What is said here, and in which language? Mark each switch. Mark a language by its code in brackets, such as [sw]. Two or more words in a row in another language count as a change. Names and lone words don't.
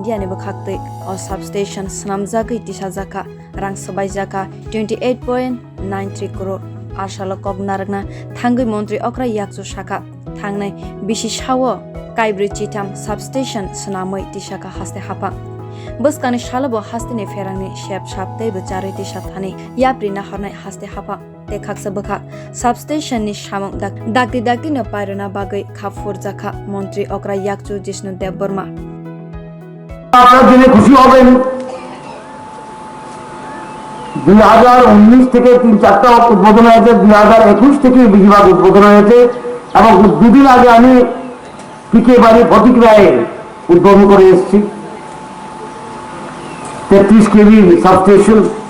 [trp] ni bwkhaktwi o substation swnamthani tisajaka rang swbaijakha 28.93 crore Phasalo koknaragna tangwi Montri Okra Yakchu shaka thangnai bisi shawo kaibri chitam substation snamoi tisaka haste haphang Buskani shalabo hasteni pherangni sep-sap teibo charwi swnamthani yapri nahornai haste haphang tekhaksa bwkhak substation ni samung dakti no pairona bagwi khwlaijakha Montri Okra Yakchu Jishnu Debbarma [bn] আপনারা জেনে খুশি হবেন 2019 থেকে 3-4টা উদ্বোধন হয়েছে 2021 থেকে বেশিরভাগ উদ্বোধন হয়েছে এবং দুদিন আগে আমি পিকে বাড়ি ফটিকরায়ে উদ্বোধন করে এসেছি 33 কেভি সাবস্টেশন